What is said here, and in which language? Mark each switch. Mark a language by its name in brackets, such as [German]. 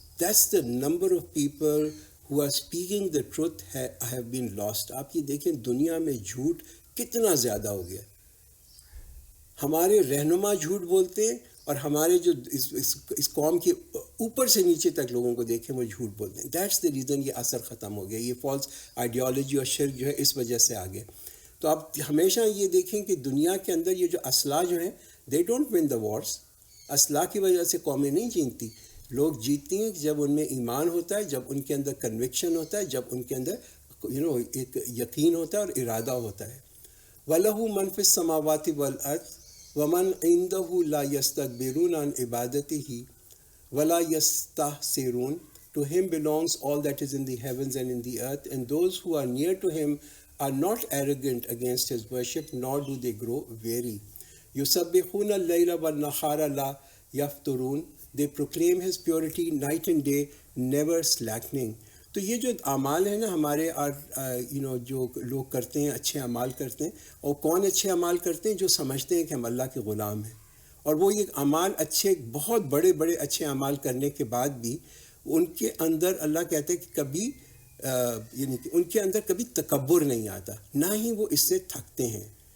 [English] That's the number of people who are speaking the truth have been lost. [Urdu] آپ یہ دیکھیں دنیا میں جھوٹ کتنا زیادہ ہو گیا. ہمارے رہنما جھوٹ بولتے ہیں اور ہمارے جو اس قوم کے اوپر سے نیچے تک لوگوں کو دیکھیں وہ جھوٹ بولتے ہیں. [English] that's the reason [Urdu] یہ اثر ختم ہو گیا. یہ فالس آئیڈیالوجی اور شرک جو ہے اس وجہ سے آگے. تو آپ ہمیشہ یہ دیکھیں کہ دنیا کے اندر یہ جو اسلحہ جو ہیں [English] They don't won the wars. [Urdu] اسلحہ کی وجہ سے قومیں نہیں جیتتی. لوگ جیتتی ہیں جب ان میں ایمان ہوتا ہے، جب ان کے اندر کنوکشن ہوتا ہے، جب ان کے اندر ایک یقین ہوتا ہے اور ارادہ ہوتا ہے. [Arabic] وَلَهُ مَن فِي السَّمَاوَاتِ وَالْأَرْضِ وَمَنْ عِنْدَهُ لَا يَسْتَكْبِرُونَ عَنْ عِبَادَتِهِ وَلَا يَسْتَحْسِرُونَ. [English] To him belongs all that is in the heavens and in the earth, and those who are near to him are not arrogant against his worship, nor do they grow weary. [Arabic] يُسَبِّحُونَ اللَّيْلَ وَالنَّهَارَ لَا يَفْتُرُونَ. [English] They proclaim his purity night and day, never slackening. [Urdu] تو یہ جو اعمال ہیں نا ہمارے جو لوگ کرتے ہیں اچھے اعمال کرتے ہیں، اور کون اچھے اعمال کرتے ہیں؟ جو سمجھتے ہیں کہ ہم اللہ کے غلام ہیں، اور وہ یہ اعمال اچھے بہت بڑے بڑے اچھے اعمال کرنے کے بعد بھی ان کے اندر اللہ کہتے ہیں کہ کبھی یعنی کہ ان کے اندر کبھی تکبر نہیں آتا، نہ ہی وہ اس سے تھکتے ہیں.